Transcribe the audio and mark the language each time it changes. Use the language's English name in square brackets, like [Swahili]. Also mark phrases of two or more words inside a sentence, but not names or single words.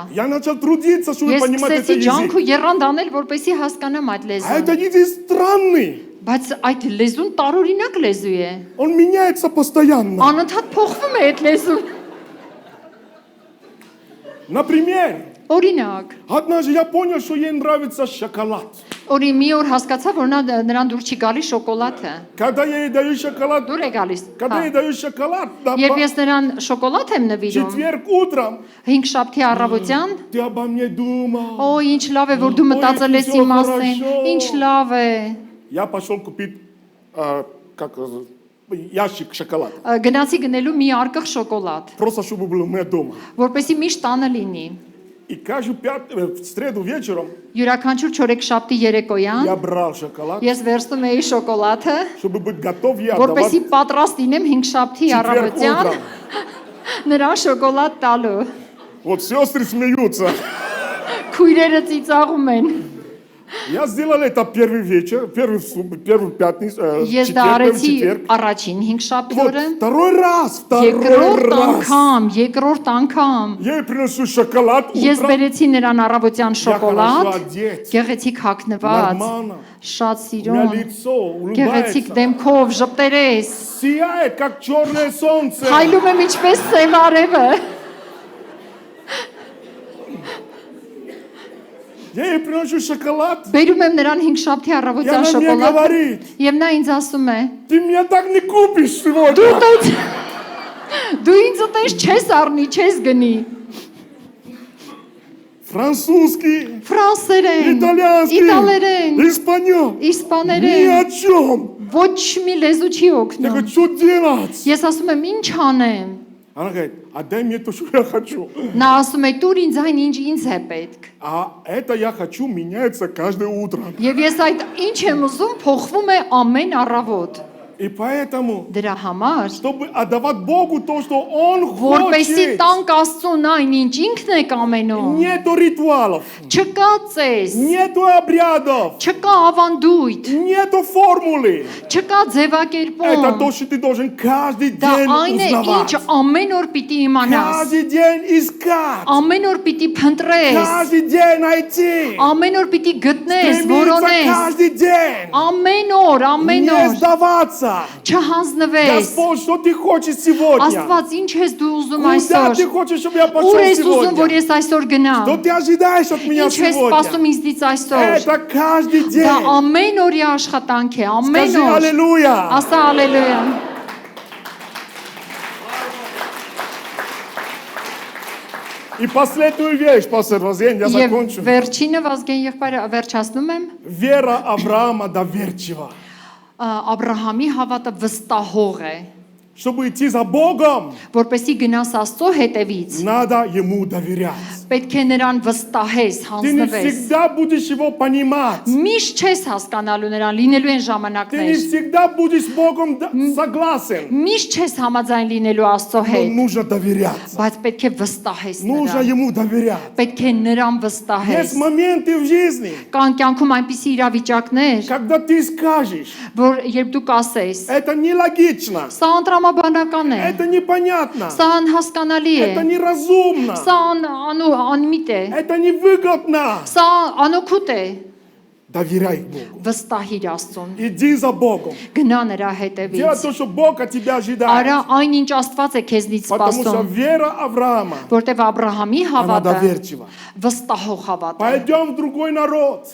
[Russian] Я начал трудиться, чтобы [Armenian] Ես [Russian] понимать этот [Armenian] սկսեցի ջանք [Russian] язык. [Armenian] ու եռանդ անել, որպեսզի հասկանամ այդ [Russian] А [Armenian] լեզուն։ [Russian] этот язык странный. [Armenian] Բայց այդ լեզուն տարօրինակ լեզու է։ [Russian] Он меняется постоянно. [Armenian] Անընդհատ փոխվում է այդ լեզուն։ [Russian] Например, [Armenian] Օրինակ, [Russian] однажды я понял, что ей нравится шоколад. [Armenian] օրի մի օր հասկացա, որ նրան դուր չի գալիս շոկոլադը։ [Russian] Когда я ей даю шоколад, [Armenian] Դուր է գալիս։ [Russian] когда я ей даю шоколад, да, [Armenian] Եվ ես նրան շոկոլադ եմ նվիրում։ [Russian] четверг утром, [Armenian] 5 շաբթի առավոտյան, [Russian] ты обо мне думал. [Armenian] օ, ինչ լավ է, որ դու մտածել ես իմ մասին։ Ինչ լավ է։ [Russian] Я пошел купить ящик шоколада. [Armenian] Գնացի գնելու մի արկղ շոկոլադ, [Russian] Просто чтобы был у меня дома. [Armenian] որպեսզի միշտ տանը լինի։ [Russian] И каждую в среду вечером [Armenian] Յուրաքանչյուր չորեքշաբթի երեկոյան [Russian] я брал шоколад, [Armenian] ես վերցնում էի շոկոլադը, [Russian] чтобы быть готов я [Armenian] որպեսզի [Russian] отдавать [Armenian] պատրաստ լինեմ 5 շաբթի [Russian] четверг [Armenian] առավոտյան [Russian] утром. [Armenian] նրան շոկոլադ տալու։ [Russian] Вот сестры смеются. [Armenian] Քույրերը ծիծաղում են։ [Russian] Я сделал это первый вечер, первую пятницу, [Armenian] Ես դա [Russian] четверг, первый [Armenian] արեցի [Russian] четверг. [Armenian] առաջին 5 շաբթի [Russian] Вот, [Armenian] օրը, [Russian] второй раз. [Armenian] երկրորդ անգամ [Russian] Я ей приношу шоколад [Armenian] ես [Russian] утром. [Armenian] բերեցի նրան առավոտյան [Russian] Я хорошо [Armenian] շոկոլադ, [Russian] одет, [Armenian] գեղեցիկ հագնված, [Russian] нормально. [Armenian] շատ [Russian] У меня [Armenian] սիրուն, [Russian] лицо [Armenian] գեղեցիկ [Russian] улыбается. [Armenian] դեմքով, ժպտերես, [Russian] Сияет, как черное солнце. [Armenian] հայլում եմ ինչպես սև արևը։ [Russian] Я ей приношу шоколад. [Armenian] Բերում եմ նրան 5 շաբթի [Russian] И [Armenian] առավոտյան [Russian] она мне [Armenian] շոկոլադ, [Russian] говорит, [Armenian] եւ նա ինձ ասում է. [Russian] ты меня так не купишь [Armenian] Դու [Russian] сегодня. [Armenian] տես Դու ինձ տես չես առնի, չես գնի։ [Russian] Французский, [Armenian] Ֆրանսերեն, [Russian] итальянский, [Armenian] իտալերեն, [Russian] испаньол. Ни [Armenian] իսպաներեն, [Russian] о чем. [Armenian] ոչ մի լեզու չի [Russian] Я [Armenian] օգնում։ [Russian] говорю, что делать? [Armenian] Ես ասում եմ, ինչ անեմ։ [Russian] Она говорит, отдай мне то, что я хочу. [Armenian] Նա ասում է, «Տուր ինձ այն, ինչ ինձ է պետք»։ [Russian] А это я хочу меняется каждое утро. [Armenian] Եվ ես այդ ինչ եմ ուզում, փոխվում է ամեն առավոտ։ [Russian] И поэтому, [Armenian] Դրա համար, [Russian] чтобы отдавать Богу то, что Он [Armenian] որպեսի [Russian] хочет, [Armenian] տանք Աստծուն այն, ինչ ինքն է կամենում, [Russian] нету ритуалов, [Armenian] չկա ծես, [Russian] нету обрядов, [Armenian] չկա ավանդույթ, [Russian] нету формулы. [Armenian] չկա [Russian] Это [Armenian] ձևակերպում։ [Russian] то, что ты должен каждый [Armenian] Դա [Russian] день [Armenian] այն է, ինչ [Russian] узнавать. [Armenian] ամեն օր պիտի իմանաս, [Russian] Каждый день искать. [Armenian] ամեն օր պիտի փնտրես, [Russian] Каждый день найти. [Armenian] ամեն օր պիտի գտնես, [Russian] Стремиться [Armenian] որոնես, [Russian] каждый день. [Armenian] ամեն օր, ամեն [Russian] Не [Armenian] օր, [Russian] сдаваться. сдаться. [Armenian] Չհանձնվես։ [Russian] Господь, что ты хочешь сегодня? [Armenian] Աստված, ինչ ես դու ուզում [Russian] Куда [Armenian] այսօր։ [Russian] ты хочешь, чтобы я [Armenian] Ուր [Russian] пошел [Armenian] ես ուզում, որ [Russian] сегодня? [Armenian] ես այսօր գնամ։ [Russian] Что ты ожидаешь от меня [Armenian] Ինչ ես սպասում [Russian] сегодня? [Armenian] ինձնից այսօր։ [Russian] Это каждый [Armenian] Դա [Russian] день. [Armenian] ամեն օրյա աշխատանք է, ամեն [Russian] Скажи [Armenian] օր։ [Russian] аллилуйя. [Armenian] Ասա ալելույա։ [Russian] И последнюю вещь, пастор Розен, я [Armenian] Եվ [Russian] закончу. [Armenian] վերջինը Վազգեն եղբայրը վերջացնում եմ։ [Russian] Вера Авраама доверчива. [Armenian] Աբրահամի հավատը վստահող է, [Russian] Чтобы идти за Богом, [Armenian] որպեսի գնաս Աստծո հետևից, [Russian] надо ему доверять. [Armenian] պետք է նրան վստահես, [Russian] Ты не [Armenian] հանձնվես։ [Russian] всегда будешь его понимать. [Armenian] Միշտ չես հասկանալու նրան, լինելու են [Russian] Ты не [Armenian] ժամանակներ։ [Russian] всегда будешь с Богом согласен. [Armenian] Միշտ չես համաձայն լինելու Աստծո [Russian] Но [Armenian] հետ, [Russian] нужно доверяться. [Armenian] բայց պետք է վստահես [Russian] Нужно [Armenian] նրան։ [Russian] ему доверять. [Armenian] Պետք է նրան վստահես։ [Russian] Есть моменты в жизни, [Armenian] Կան կյանքում այնպիսի իրավիճակներ, [Russian] когда ты скажешь, [Armenian] որ երբ դու կասես, [Russian] это нелогично, [Armenian] սա անտրամաբանական է, [Russian] это непонятно, [Armenian] սա անհասկանալի է, [Russian] это неразумно, [Armenian] սա անմիտ է, [Russian] это невыгодно. [Armenian] սա անօգուտ է։ [Russian] Доверяй Богу. [Armenian] Վստահիր Աստծուն։ [Russian] Иди за Богом. [Armenian] Գնա նրա [Russian] Делай [Armenian] հետևից։ [Russian] то, что Бог от тебя [Armenian] Արա [Russian] ожидает. [Armenian] այն ինչ Աստված է քեզնից [Russian] Потому что [Armenian] սպասում, [Russian] вера Авраама, [Armenian] որտեվ Աբրահամի [Russian] она [Armenian] հավատը [Russian] доверчива. [Armenian] վստահող հավատ է։ [Russian] Пойдем в другой народ.